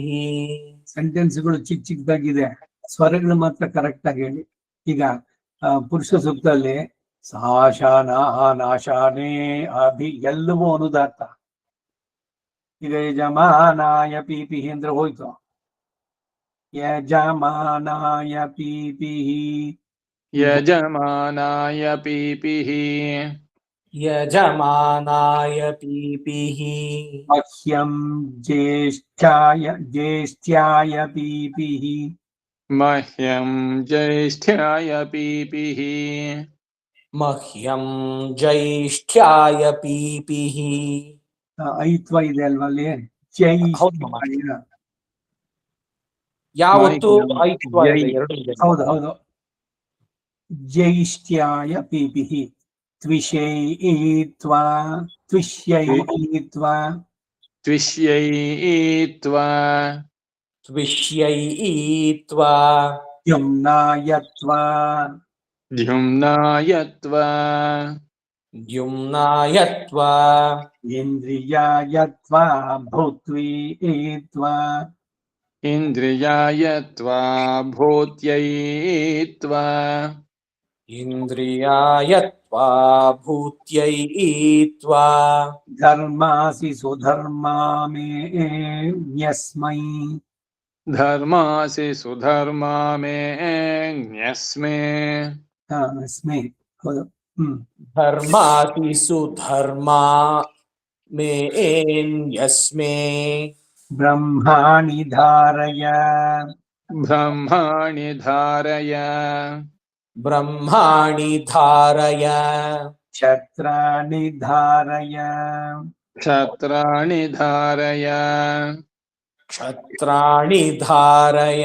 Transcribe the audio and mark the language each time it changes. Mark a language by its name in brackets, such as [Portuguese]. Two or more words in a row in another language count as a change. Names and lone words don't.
[Kannada] ಸೆಂಟೆನ್ಸ್ಗಳು ಚಿಕ್ಕ ಚಿಕ್ಕದಾಗಿದೆ, ಸ್ವರಗಳು ಮಾತ್ರ ಕರೆಕ್ಟ್ ಆಗಿ ಹೇಳಿ. ಈಗ ಪುರುಷ ಸೂಕ್ತದಲ್ಲಿ [Sanskrit] ಸಾಶಾನ ನಾಶಾನೇ ಅಭಿ [Kannada] ಎಲ್ಲವೂ ಅನುದಾತ್ತ. ಈಗ [Sanskrit] ಯಜಮಾನಾಯ ಪೀಪಿಹಿ [Kannada] ಅಂದ್ರೆ ಹೋಯ್ತು. [Sanskrit] यजमानाय पीपिः यजमानाय पीपिः यजमानाय पीपिः मह्यं ज्येष्ठ्याय पीपिः मह्यं ज्येष्ठ्याय पीपिः मह्यं ज्येष्ठ्याय पीपिः [Kannada] ಐತ್ವ ಇದೆ ಅಲ್ವಾ ಅಲ್ಲಿ ಹೌದು ಮಾಮ. ಜೈಷ್ಠ್ಯಾಯ. ಯಾವತ್ತು ಐತ್ವ ಇದೆ, ಜೈ. ಎರಡು ಇದೆ. ಹೌದು ಹೌದು [Sanskrit] ಜೈಷ್ಠ್ಯಾಯ ಪೀಪಿಃ ತ್ವಿಷೈತ್ವಾ ತ್ವಿಷ್ಯೈತ್ವಾ त्विष्यैत्वा ತ್ವಿಷ್ಯೈತ್ವಾ ದ್ಯುಮ್ನಾಯತ್ವಾ द्युम्नायत्वा ದ್ಯುಮ್ನಾಯತ್ವಾ ಇಂದ್ರಿಯಾಯತ್ವಾ ಭೂತ್ವೀತ್ವಾ इन्द्रियायत्वा भूत्यैत्वा ಇಂದ್ರಿಯಾಯತ್ವಾ ಭೂತ್ಯೈತ್ವಾ ಧರ್ಮಾಸಿ ಸುಧರ್ಮಾ ಮೇ ನ್ಯಸ್ಮೈ धर्मासि सुधर्मा मे न्यस्मे ಅಸ್ಮೈ. ಹೌದು ಧರ್ಮಾತಿ ಸುಧರ್ಮಾ ಮೇನ್ಯಸ್ಮೇ ಬ್ರಹ್ಮಾಣಿ ಧಾರಯ ब्रह्माणि धारय ಬ್ರಹ್ಮಾಣಿ ಧಾರಯ ಕ್ಷತ್ರಾಣಿ ಧಾರಯ क्षत्राणि धारय ಕ್ಷತ್ರಾಣಿ ಧಾರಯ